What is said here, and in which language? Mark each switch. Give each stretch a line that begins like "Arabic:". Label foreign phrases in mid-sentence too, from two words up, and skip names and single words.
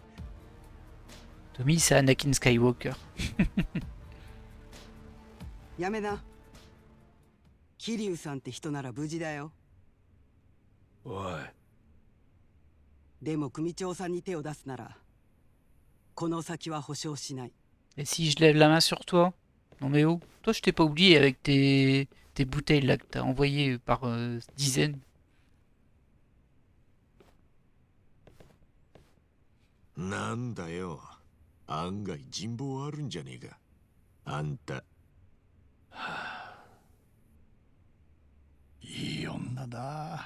French: Tommy, c'est Anakin Skywalker.
Japanese: やめな。桐生さんって人なら無事だよ。おい、でも組長さんに手を出すならこの先は保証しない。
French: Et si je lève la main sur toi? Non mais oh, toi je t'ai pas oublié avec tes bouteilles là que t'as envoyées par dizaines.
Japanese: なんだよ案外人望あるんじゃねえかあんたいい女だ。